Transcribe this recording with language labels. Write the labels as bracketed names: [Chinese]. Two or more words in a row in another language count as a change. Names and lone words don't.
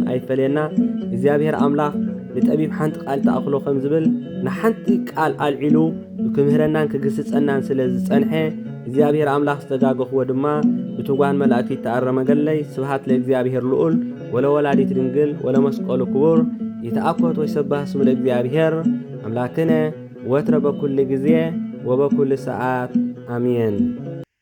[Tigrinya] ኣይፈልየና። እግዚአብሔር ኣምላኽ ንጠቢብ ሓንቲ ቃል ተኣኽሎ ከም ዝብል ንሓንቲ ቃል ኣልዒሉ ክምህረናን ክግስጸናን ስለ ዝጸንሐ እግዚአብሔር ኣምላኽ ዝተጋገኽዎ ድማ ብትጓን መላእክቲ ተኣረመ ገለይ [Geez] ስብሃት ለእግዚአብሔር ልዑል ወለወላዲት ድንግል ወለመስቀሉ ክቡር ይተአኮት ወይሰባህ ስሙ ለእግዚአብሔር አምላክነ ወትረ በኩል ጊዜ ወበኩል ሰዓት አሜን።